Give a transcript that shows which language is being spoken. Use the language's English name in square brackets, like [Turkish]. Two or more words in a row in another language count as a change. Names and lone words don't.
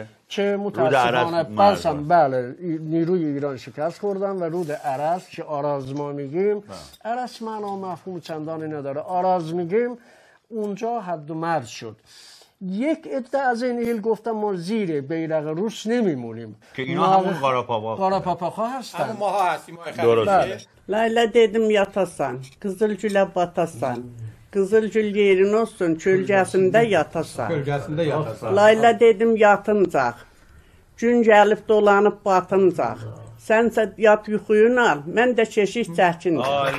[Persian] که متاسفانه بله نیروی ایران شکست خوردن و رود عرس که آراز ما میگیم عرس معنا مفهوم چندانی نداره آراز میگیم اونجا حد و مرز شد. یک عده از این ایل گفتن ما زیر بیرق روس نمیمونیم که اینا همون قاراپاپاق‌ها هستن. همون ماها هستیم. درسته. [Azerbaijani] Layla dedim yatasan, Kızılgül'e batasan, Qızılgül yerin olsun, kölgəsində yatasan. Kölgəsində yatasan. Layla dedim yatıncaq. Gün gəlib dolanıb batıncaq. Sənsə yat yuxuyun al, mən də keşik çəkincaq.